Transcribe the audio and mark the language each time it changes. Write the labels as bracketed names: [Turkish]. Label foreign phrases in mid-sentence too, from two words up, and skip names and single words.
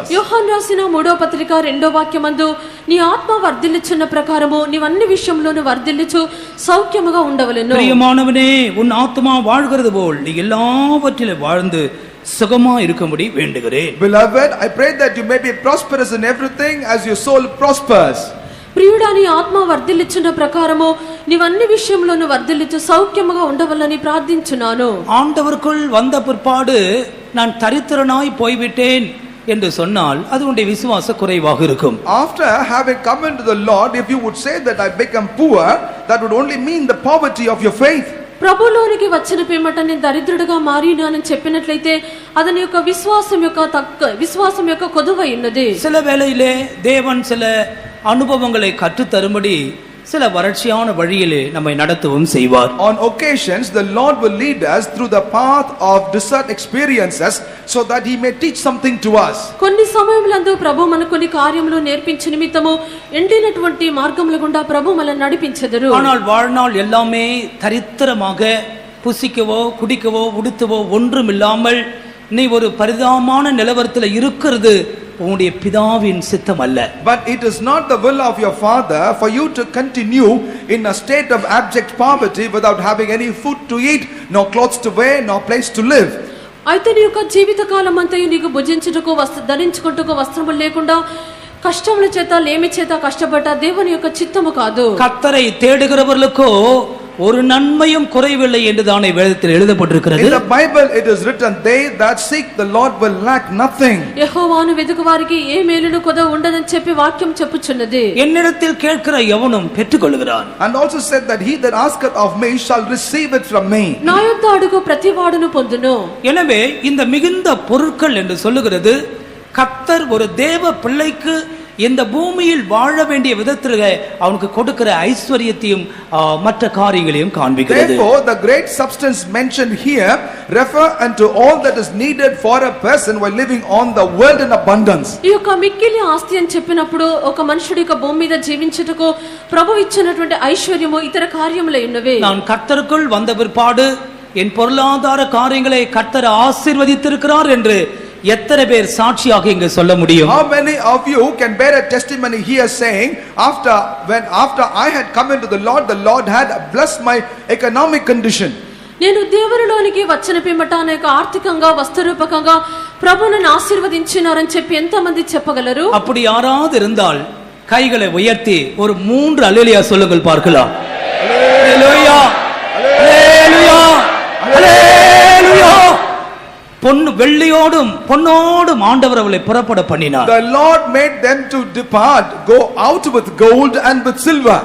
[Telugu] యోహాను రాసిన 3వ పత్రిక 2వ వాక్యమందు, నీ ఆత్మ వర్ధిల్లుచున్న ప్రకారము నీవన్ని విషయములోను వర్ధిల్లుచు సౌఖ్యముగా ఉండవలెను. [Tamil] பிரியமானவனே, உன் ஆத்துமா வாழ்கிறது போல் நீ எல்லாவற்றிலும் வாழ்ந்து சுகமா இருக்கும்படி வேண்டுகிறேன். [English] Beloved, I pray that you may be prosperous in everything as your soul prospers. [Telugu] ప్రియుడా, నీ ఆత్మ వర్ధిల్లుచున్న ప్రకారము నీవన్ని విషయంలోను వర్ధిల్లుచు సౌఖ్యముగా ఉండవలని ప్రార్థించున్నాను. [Tamil] ஆண்டவருக்குள் வந்த பிற்பாடு நான் தரித்திரனாய் போய்விட்டேன் என்று சொன்னால் அது உன்னுடைய விசுவாச குறைவாக இருக்கும். [English] After having come into the Lord, if you would say that I become poor, that would only mean the poverty of your faith. [Telugu] ప్రభులోనికి వచ్చిన పిమ్మట నేను దరిద్రుడిగా మారినానని చెప్పినట్లయితే అది నీ యొక్క విశ్వాసం యొక్క కొదువై ఉన్నది. [Tamil] சில வேளையிலே தேவன் சில அனுபவங்களை கற்றுத் தரும்படி சில வறட்சியான வழியிலே நம்மை நடத்தவும் செய்வார். [English] On occasions the Lord will lead us through the path of desert experiences so that he may teach something to us. [Telugu] కొన్ని సమయములందు ప్రభు మనకు కొన్ని కార్యములు నేర్పించే నిమిత్తము ఎండినటువంటి మార్గముల గుండా ప్రభు మనల్ని నడిపించెదరు. [Tamil] ஆனால் வாழ்நாள் எல்லாமே தரித்திரமாக புசிக்கவோ குடிக்கவோ உடுத்தவோ ஒன்றுமில்லாமல் நீ ஒரு பரிதாபமான நிலவரத்தில் இருக்கிறது உன்னுடைய பிதாவின் சித்தம் அல்ல. [English] But it is not the will of your father for you to continue in a state of abject poverty without having any food to eat, nor clothes to wear, nor place to live. [Telugu] అయితే నీ యొక్క జీవిత కాలం అంతయు నీకు భుజించుటకు ధరించుకుంటకు వస్త్రములు లేకుండా కష్టముల చేత లేమి చేత కష్టపడ్డ దేవుని యొక్క చిత్తము కాదు. [Tamil] கர்த்தரை தேடுகிறவர்களுக்கோ ஒரு நன்மையும் குறைவில்லை என்று தானே வேதத்தில் எழுதப்பட்டிருக்கிறது. [English] In the Bible it is written, they that seek the Lord will lack nothing. [Telugu] యెహోవాను వెదుకువారికి ఏ మేలును కొద ఉండదని చెప్పి వాక్యం చెప్పుచున్నది. [Tamil] என்னிடத்தில் கேட்கிற எவனும் பெற்றுக்கொள்கிறான். [English] And also said that he that asketh of me shall receive it from me. [Telugu] నా యొద్ద అడుగు ప్రతివాడును పొందును. [Tamil] எனவே இந்த மிகுந்த பொருட்கள் என்று சொல்லுகிறது கர்த்தர் ஒரு தேவ பிள்ளைக்கு இந்த பூமியில் வாழ வேண்டிய விதத்தில் அவனுக்கு கொடுக்கிற ஐஸ்வரியத்தையும் மற்ற காரியங்களையும் காண்பிக்கிறது. [English] Therefore the great substance mentioned here refer unto all that is needed for a person while living on the world in abundance. [Telugu] ఈ యొక్క మిక్కిలి ఆస్తి అని చెప్పినప్పుడు ఒక మనుషుడి యొక్క భూమి మీద జీవించుటకు ప్రభు ఇచ్చినటువంటి ఐశ్వర్యము ఇతర కార్యములై ఉన్నవి. [Tamil] நான் கர்த்தருக்குள் வந்த பிற்பாடு என் பொருளாதார காரியங்களை கர்த்தர் ஆசீர்வதித்திருக்கிறார் என்று எத்தனை பேர் சாட்சியாக இங்கு சொல்ல முடியும்? [English] How many of you can bear a testimony here saying, after I had come into the Lord had blessed my economic condition. [Telugu] నేను దేవునిలోనికి వచ్చిన పిమ్మట అనేక ఆర్థికంగా వస్తురూపకంగా ప్రభు నన్ను ఆశీర్వదించినారని చెప్పి ఎంతమంది చెప్పగలరు? [Tamil] அப்படி யாராவது இருந்தால் கைகளை உயர்த்தி ஒரு 3 அல்லேலூயா சொல்லுங்கள் பார்க்கலாம். அல்லேலூயா அல்லேலூயா அல்லேலூயா. பொன்னு வெள்ளியோடும் பொன்னோடும் ஆண்டவர் அவளை புறப்பட பண்ணினார். [English] The Lord made them to depart, go out with gold and with silver.